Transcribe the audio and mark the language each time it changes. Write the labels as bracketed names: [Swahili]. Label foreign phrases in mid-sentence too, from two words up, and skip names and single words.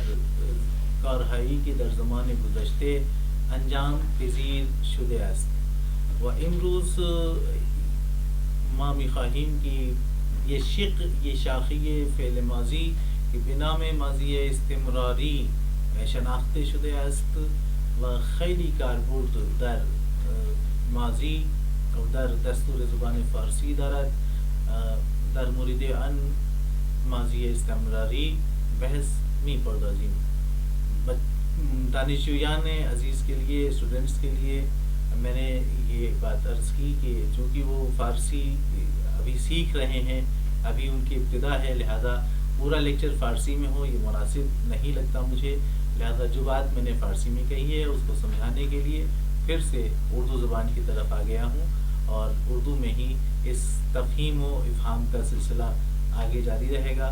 [Persian] کارهایی که در زمان گذشته انجام پذیر شده است و امروز ما می‌خواهیم که یه شاخه فعل ماضی که به نام ماضی استمراری شناخته شده است و خیلی کاربرد در ماضی و در دستور زبان فارسی دارد. در مورد آن ماضی استمراری بحث می پردازیم. دانشجویان عزیز [Urdu] کے لیے، اسٹوڈنٹس کے لیے میں نے یہ بات عرض کی کہ چونکہ وہ فارسی ابھی سیکھ رہے ہیں، ابھی ان کی ابتدا ہے، لہذا پورا لیکچر فارسی میں ہو یہ مناسب نہیں لگتا مجھے، لہذا جو بات میں نے فارسی میں کہی ہے اس کو سمجھانے کے لیے پھر سے اردو زبان کی طرف آ گیا ہوں اور اردو میں ہی اس تفہیم و افہام کا سلسلہ آگے جاری رہے گا۔